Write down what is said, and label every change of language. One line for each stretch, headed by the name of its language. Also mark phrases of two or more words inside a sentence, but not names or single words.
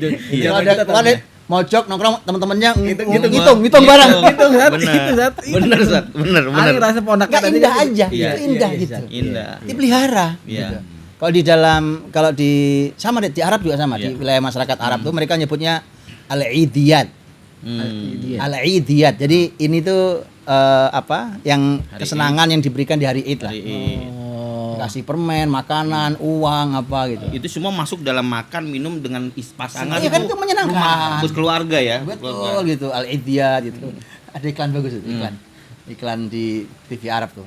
Indonesian: Kalau ada keluar mojok nongkrong teman-temannya ngitung barang. Bener. Ada rasa ponak enggak indah aja. Itu indah gitu. Indah. Dipelihara gitu. Kalau di Arab juga sama, di wilayah masyarakat Arab tuh mereka nyebutnya al-idiyat. Al-idiyat. Jadi ini tuh yang kesenangan yang diberikan di hari Id lah. Kasih permen, makanan, uang apa gitu. Itu semua masuk dalam makan, minum dengan pasangan. Iya kan itu menyenangkan. Buat keluarga ya. Betul gitu, al-idiyat gitu. Ada iklan bagus itu, iklan di TV Arab tuh.